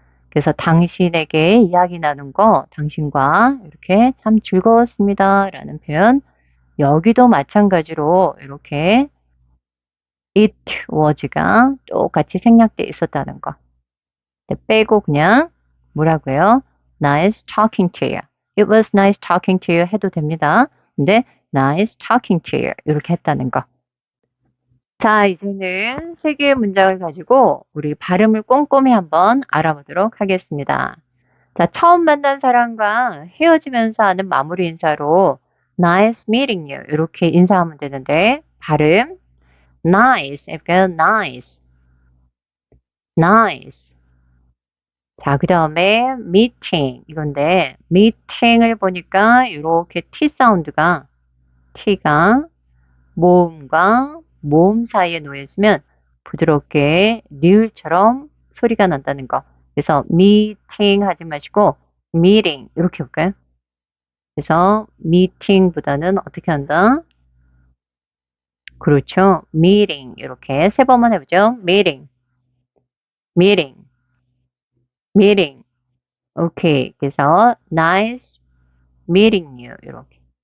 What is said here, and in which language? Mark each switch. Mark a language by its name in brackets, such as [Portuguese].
[Korean] 그래서 당신에게 이야기 나눈 거, 당신과 이렇게 참 즐거웠습니다. 라는 표현. 여기도 마찬가지로 이렇게 it was가 똑같이 생략되어 있었다는 거. 빼고 그냥 뭐라고요? [English] Nice talking to you. It was nice talking to you [Korean] 해도 됩니다. 근데 [English] nice talking to you [Korean] 이렇게 했다는 거. 자, 이제는 세 개의 문장을 가지고 우리 발음을 꼼꼼히 한번 알아보도록 하겠습니다. 자, 처음 만난 사람과 헤어지면서 하는 마무리 인사로 [English] nice meeting you [Korean] 이렇게 인사하면 되는데 발음 nice, nice, nice. 자, 그 다음에 meeting 이건데 meeting을 보니까 이렇게 T 사운드가 T가 모음과 모음 사이에 놓여 있으면 부드럽게 리을처럼 소리가 난다는 거. 그래서 meeting 하지 마시고 meeting 이렇게 볼까요? 그래서 meeting보다는 어떻게 한다? 그렇죠. meeting 이렇게 세 번만 해보죠. [English] meeting, meeting, meeting. [Korean] 오케이. 그래서 [English] nice meeting you [Korean] 이렇게.